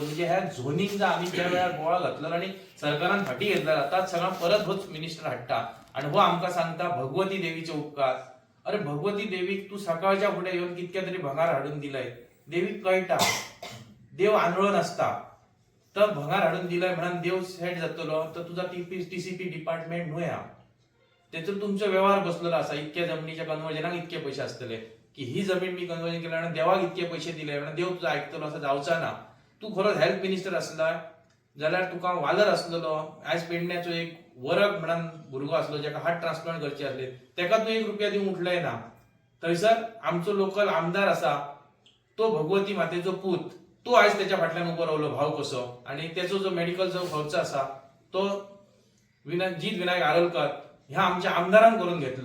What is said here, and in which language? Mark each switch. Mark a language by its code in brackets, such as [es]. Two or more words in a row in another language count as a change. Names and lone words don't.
[kok] म्हणजे ह्या झोनिंग आम्ही ज्या वेळार बोळा घातलेलो आणि सरकारान फाटी घेतला ताच सगळा परत होच मिनिस्टर हाडटा आणि हो आमकां सांगता भगवती देवीचे उपकार. अरे भगवती देवीक तू सकाळच्या फुडें येऊन कितक्या तरी भंगार हाडून दिलाय, देवीक कळटा देव आंधळो नसता, तर भंगार हाडून दिलाय म्हणून देव सेट जातलो, तर तुझा टीसीपी डिपार्टमेंट न्हू हा, तेतून तुमचो व्यवहार बसलेलो असा, इतक्या जमिनीच्या कन्वर्जनाक इतके पैसे असतले, की ही जमीन मी कन्वर्जन केल्या आणि देवाक इतके पैसे दिले म्हणून देव तुझा ऐकतलो असं जावचा ना. तू खरोच [en] health minister [kok] असला जाल्यार तुका वालर असलेलो, आयज पेडण्याचो एक वरग म्हणून भुरगो असलो ज्याका [en] heart transplant [kok] करचे असले, तेका तू 1 रुपया दिवंक उठलाय ना. थंयसर आमचो लोकल आमदार असा तो भगवती मातेचो पूत, तो आयज त्याच्या फाटल्यान उबो रावलो भाव कसो, आणि त्याचो जो मेडिकलचो खर्च असा तो जीत विनायक आरोलकर ह्या आमच्या आमदारान करून घेतलो.